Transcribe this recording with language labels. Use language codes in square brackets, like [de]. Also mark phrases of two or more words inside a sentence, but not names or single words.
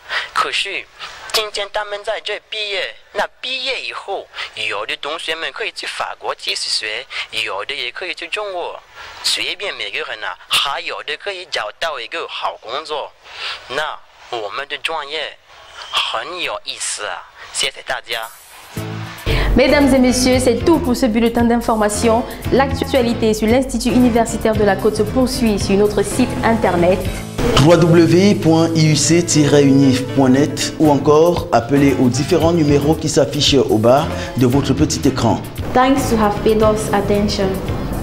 [zh] 可是今天他们在这毕业，那毕业以后，有的同学们可以去法国继续学，有的也可以去中国，随便每个人啊，还有的可以找到一个好工作。那我们的专业很有意思啊，谢谢大家。 [fr] Mesdames et messieurs, c'est tout pour ce bulletin d'information. L'actualité sur l'Institut universitaire de la Côte se poursuit sur notre site internet www.iuc-unif.net ou encore appelez aux différents numéros qui s'affichent au bas de votre petit écran. [en] Thanks to have paid us attention.